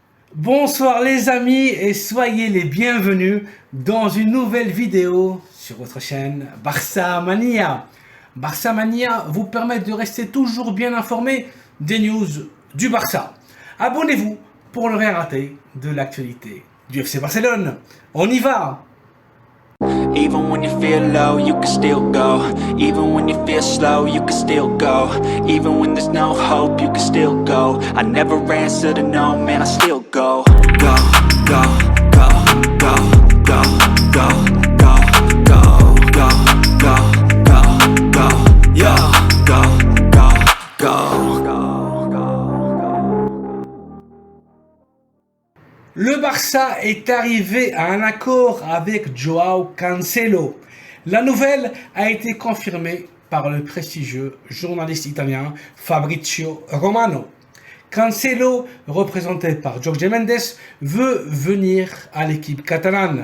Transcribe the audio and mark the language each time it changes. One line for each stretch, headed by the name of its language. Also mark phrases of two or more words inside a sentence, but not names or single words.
French: Bonsoir les amis et soyez les bienvenus dans une nouvelle vidéo sur votre chaîne Barça Mania. Barça Mania vous permet de rester toujours bien informé des news du Barça. Abonnez-vous pour ne rien rater de l'actualité du FC Barcelone. On y va!
English: Even when you feel low, you can still go. Even when you feel slow, you can still go. Even when there's no hope, you can still go. I never answer to no, man, I still go. Go, go, go, go, go, go, go, go, go, go, go, go, yo, go, go, go.
French: Le Barça est arrivé à un accord avec Joao Cancelo. La nouvelle a été confirmée par le prestigieux journaliste italien Fabrizio Romano. Cancelo, représenté par Jorge Mendes, veut venir à l'équipe catalane.